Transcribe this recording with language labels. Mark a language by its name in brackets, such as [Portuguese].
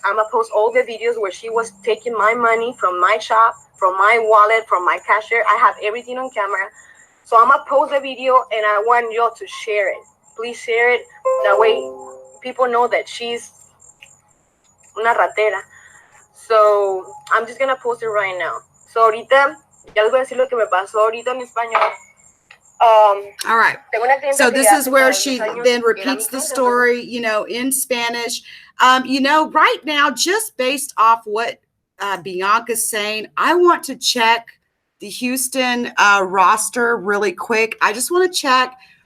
[English] I'm gonna post all the videos where she was taking my money from my shop, from my wallet, from my cashier. I have everything on camera. So I'm gonna post the video and I want y'all to share it. Please share it. That way people know that she's [Spanish] una ratera. [English] So I'm just gonna post it right now. [Spanish] So ahorita ya les voy a decir lo que me pasó ahorita en español. [English] All right. So this is where she then repeats the story, in Spanish. Right now, just based off what Bianca's saying, I want to check the Houston roster really quick. I just want to check.